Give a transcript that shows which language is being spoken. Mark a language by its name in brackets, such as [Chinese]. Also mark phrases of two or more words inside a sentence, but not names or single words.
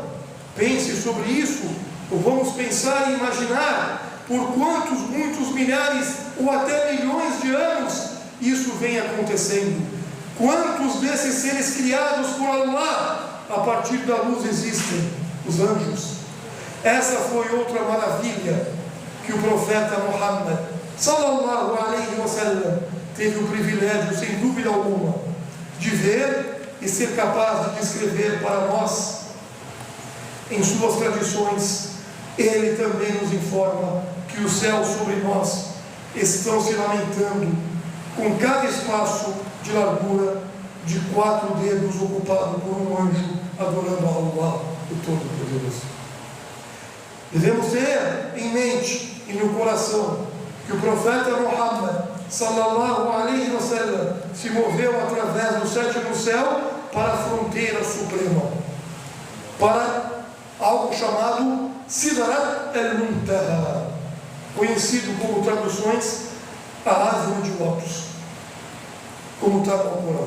[Portuguese] Pense sobre isso, ou vamos pensar e imaginar por quantos, muitos milhares ou até milhões de anos isso vem acontecendo. Quantos desses seres criados por Allah a partir da luz existem? Os anjos. Essa foi outra maravilha que o profeta Muhammad [Arabic] صلى الله عليه وسلم [Portuguese] teve o privilégio, sem dúvida alguma, de ver e ser capaz de descrever para nós em suas tradições. Ele também nos informa que os céus sobre nós estão se lamentando com cada espaço de largura de 4 dedos ocupado por um anjo adorando a Allah, o Todo-Poderoso. Devemos ter em mente e no coração que o profeta Muhammad [Arabic] صلى الله عليه وسلم [Portuguese] se moveu através do 7º céu para a fronteira suprema, para algo chamado Sidrat al-Muntaha, conhecido como traduções a árvore de lótus, como está no Alcorão.